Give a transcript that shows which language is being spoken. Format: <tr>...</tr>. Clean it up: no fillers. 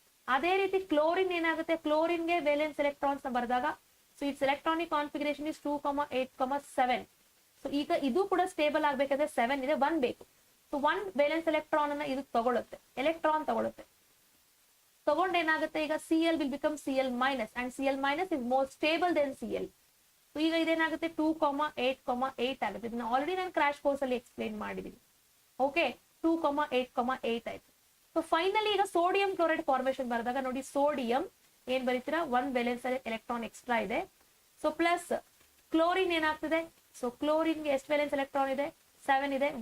<kn>ಅದೇ ರೀತಿ ಕ್ಲೋರಿನ್ ಏನಾಗುತ್ತೆ, ಕ್ಲೋರಿನ್ಗೆ ವೇಲೆನ್ಸ್ ಎಲೆಕ್ಟ್ರಾನ್ಸ್ ಬರೆದಾಗ so</kn> <en>It's electronic configuration is 2,8,7.</en> <kn>So ಈಗ ಇದು ಕೂಡ ಸ್ಟೇಬಲ್ ಆಗ್ಬೇಕಾದ್ರೆ 7 ಇದೆ, 1 ಬೇಕು. ಸೊ 1 ವೇಲೆನ್ಸ್ ಎಲೆಕ್ಟ್ರಾನ್ ಅನ್ನ ಇದು ತಗೊಳುತ್ತೆ, ಎಲೆಕ್ಟ್ರಾನ್ ತಗೊಳುತ್ತೆ. ಸೊ ತಗೊಂಡು ಏನಾಗುತ್ತೆ ಈಗ</kn> <en>Cl will become Cl minus and Cl minus is more stable than Cl.</en> <kn>So ಈಗ ಇದೇನಾಗುತ್ತೆ 2,8,8 ಆಗುತ್ತೆ. ಇದನ್ನ ಆಲ್ರೆಡಿ ನಾನು ಕ್ರಾಶ್ ಕೋರ್ಸ್ ಅಲ್ಲಿ ಎಕ್ಸ್ಪ್ಲೈನ್ ಮಾಡಿದೀನಿ. ಓಕೆ 2,8,8 ಆಯ್ತು. ಸೊ ಫೈನಲಿ ಈಗ ಸೋಡಿಯಂ ಕ್ಲೋರೈಡ್ ಫಾರ್ಮೇಶನ್ ಬರೆದಾಗ ನೋಡಿ, ಸೋಡಿಯಂ ಏನ್ ಬರೀತೀರಾ, 1 ವೇಲೆನ್ಸ್ ಎಲೆಕ್ಟ್ರಾನ್ ಎಕ್ಸ್ಟ್ರಾ ಇದೆ. ಸೊ ಪ್ಲಸ್ ಕ್ಲೋರಿನ್ ಏನಾಗ್ತದೆ, ಸೊ ಕ್ಲೋರಿನ್ಗೆ ಎಷ್ಟು ವೇಲೆನ್ಸ್ ಎಲೆಕ್ಟ್ರಾನ್ ಇದೆ, 7 ಇದೆ.</kn>